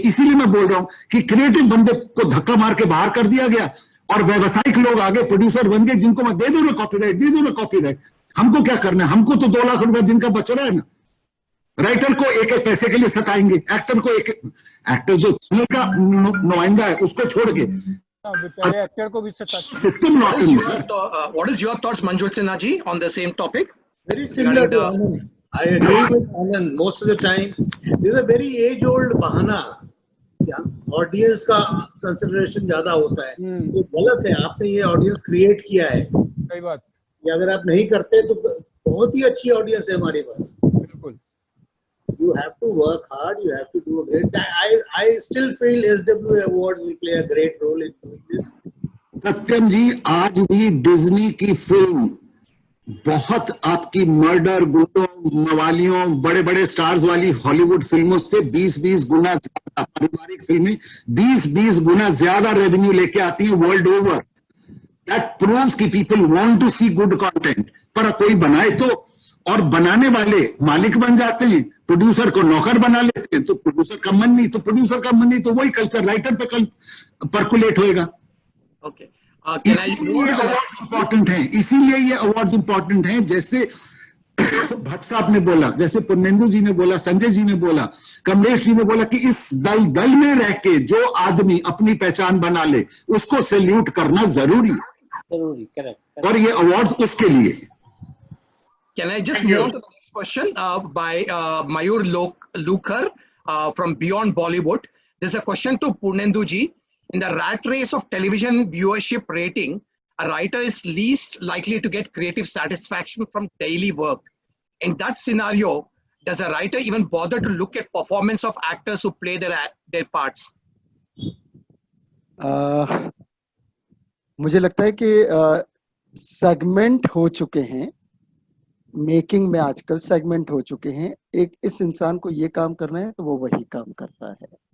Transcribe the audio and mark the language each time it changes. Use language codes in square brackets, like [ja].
[hi] इसीलिए मैं बोल रहा हूं कि क्रिएटिव बंदे को धक्का मार के बाहर कर दिया गया और व्यावसायिक लोग आगे प्रोड्यूसर बन गए, जिनको मैं दे दो ना कॉपीराइट, दे दो ना कॉपीराइट। हमको क्या करना है, हमको तो 2 लाख रुपए दिन का बच रहा है ना। राइटर को एक एक पैसे के लिए सताएंगे, एक्टर को एक्टर जो का नुमाइंदा है उसको छोड़ के एक्टर को भी system. [en] What is your thoughts, Manjul Sinha ji, on the same topic? Very similar to Anand. I agree with Anand. Most of the time, this is a very age-old bahana. [hi] Audience का consideration ज्यादा होता है, ये गलत है। आपने ये audience create किया है, सही बात। ये अगर आप नहीं करते तो बहुत ही अच्छी ऑडियंस है हमारे पास। बिल्कुल। [en] You have to work hard. You have to do a great. I still feel SW Awards will play a great role in doing this. [hi] सत्यम जी, आज भी डिज्नी की फिल्म बहुत आपकी मर्डर, गुंडों, मवालियों, बड़े बड़े स्टार्स वाली हॉलीवुड फिल्मों से 20-20 गुना ज्यादा, पारिवारिक फिल्में 20-20 गुना ज्यादा रेवेन्यू लेके आती हैं वर्ल्ड ओवर। [en] that proves [hi] कि [en] People want to see good content. [hi] पर कोई बनाए तो, और बनाने वाले मालिक बन जाते हैं, प्रोड्यूसर को नौकर बना लेते हैं, तो प्रोड्यूसर का मन नहीं, तो प्रोड्यूसर का मन नहीं, तो वही कल्चर राइटर पे कल परकुलेट होएगा। [en] Okay. [hi] इम्पोर्टेंट है, इसीलिए ये अवार्ड्स इंपॉर्टेंट हैं। जैसे भट्ट साहब ने बोला, जैसे पुर्नेंदु जी ने बोला, संजय जी ने बोला, कमलेश जी ने बोला कि इस दल में रह के जो आदमी अपनी पहचान बना ले उसको सैल्यूट करना जरूरी है। जरूरी, करेक्ट। और ये अवार्ड्स उसके लिए हैं। [en] Can I just Thank move you. on to the next question by Mayur Lukhar from Beyond Bollywood? There's a question to Purnendu ji. In the rat race of television viewership rating, a writer is least likely to get creative satisfaction from daily work. In that scenario, does a writer even bother to look at performance of actors who play their parts? [hi] मुझे लगता है कि segment हो चुके हैं, making में आजकल segment हो चुके हैं। एक इस इंसान को ये काम करना है तो वो वही काम करता है।